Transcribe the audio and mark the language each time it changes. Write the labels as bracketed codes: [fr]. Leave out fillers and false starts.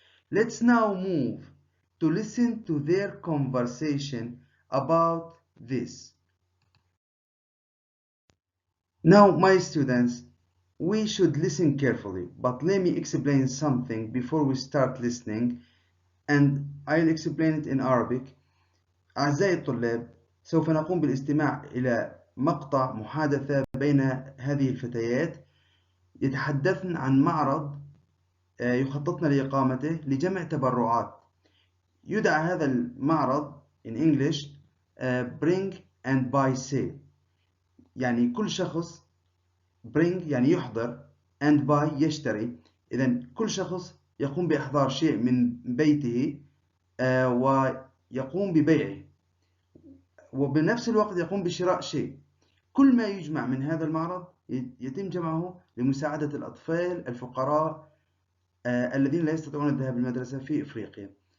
[en] Let's now move to listen to their conversation about this. Now, my students, we should listen carefully, but let me explain something before we start listening, and I'll explain it in Arabic. [ar] أعزائي الطلاب، سوف نقوم بالاستماع إلى مقطع محادثة بين هذه الفتيات يتحدثن عن معرض يخططن لإقامته لجمع تبرعات. يدعى هذا المعرض [en] in English bring and buy sale. [ar] يعني كل شخص bring يعني يحضر [en] and buy [ar] يشتري. إذن كل شخص يقوم بإحضار شيء من بيته ويقوم ببيعه، وبنفس الوقت يقوم بشراء شيء. كل ما يجمع من هذا المعرض يتم جمعه لمساعدة الأطفال الفقراء الذين لا يستطيعون الذهاب للمدرسة في إفريقيا.